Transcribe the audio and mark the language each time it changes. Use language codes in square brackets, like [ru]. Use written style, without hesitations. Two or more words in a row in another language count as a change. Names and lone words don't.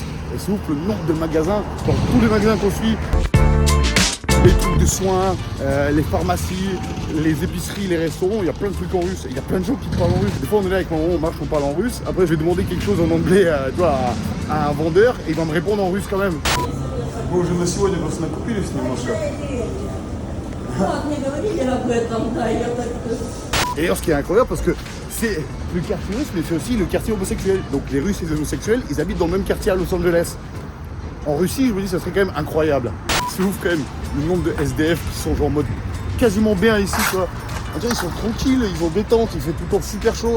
[fr] Et c'est ouf le nombre de magasins, dans tous les magasins qu'on suit, les trucs de soins, les pharmacies, les épiceries, les restaurants, il y a plein de trucs en russe. Il y a plein de gens qui parlent en russe. Des fois, on est là avec maman, on marche, on parle en russe. Après, je vais demander quelque chose en anglais à un vendeur et il va me répondre en russe quand même. Bon, je me suis [ru] сегодня просто накупили с немножко. Не говорили об этом, да, я так... [fr] Et d'ailleurs, ce qui est incroyable, parce que c'est le quartier russe, mais c'est aussi le quartier homosexuel. Donc les Russes et les homosexuels, ils habitent dans le même quartier à Los Angeles. En Russie, je me dis, ça serait quand même incroyable. C'est ouf quand même, le nombre de SDF qui sont genre en mode quasiment bien ici, quoi. On dirait qu'ils sont tranquilles, ils vont détente, il fait tout le temps super chaud.